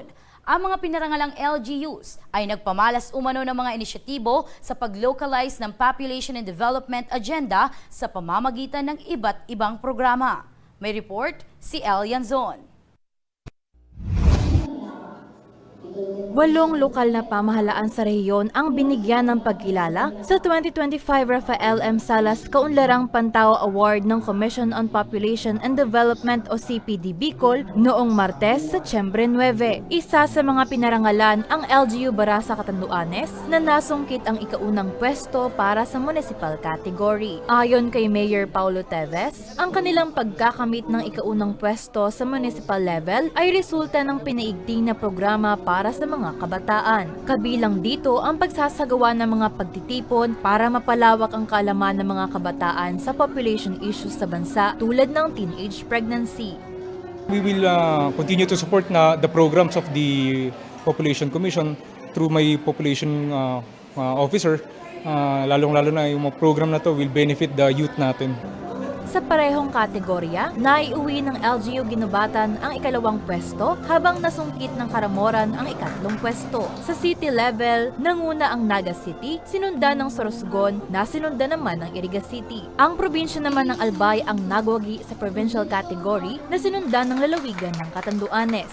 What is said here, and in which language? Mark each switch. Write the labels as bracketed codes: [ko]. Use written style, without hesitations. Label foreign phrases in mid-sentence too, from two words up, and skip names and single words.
[tl] Ang mga pinarangalang LGUs ay nagpamalas umano ng mga inisyatibo sa pag-localize ng Population and Development Agenda sa pamamagitan ng iba't ibang programa. May report si El Yanzon. 8 lokal na pamahalaan sa rehiyon ang binigyan ng pagkilala sa 2025 Rafael M. Salas Kaunlarang Pantao Award ng Commission on Population and Development o CPD Bicol noong Martes, Setyembre 9. Isa sa mga pinarangalan ang LGU Barasa Catanduanes na nasungkit ang ikaunang pwesto para sa [en] municipal category. [tl] Ayon kay Mayor Paulo Teves, ang kanilang pagkakamit ng ikaunang pwesto sa [en] municipal level [tl] ay resulta ng pinaigting na programa para sa mga kabataan. Kabilang dito ang pagsasagawa ng mga pagtitipon para mapalawak ang kaalaman ng mga kabataan sa [en] population issues [tl] sa bansa tulad ng [en] teenage pregnancy. We will continue to support the programs of the Population Commission through my population officer. [tl] Lalong-lalo na yung mga program na to [en] will benefit the youth [tl] natin. Sa parehong kategorya, naiuwi ng LGU Ginubatan ang ikalawang pwesto habang nasungkit ng Karamoran ang ikatlong pwesto. Sa [en] city level, [tl] nanguna ang Naga City, sinundan ng Sorsogon na sinundan naman ng Iriga City. Ang probinsya naman ng Albay ang nagwagi sa [en] provincial category [tl] na sinundan ng lalawigan ng Catanduanes.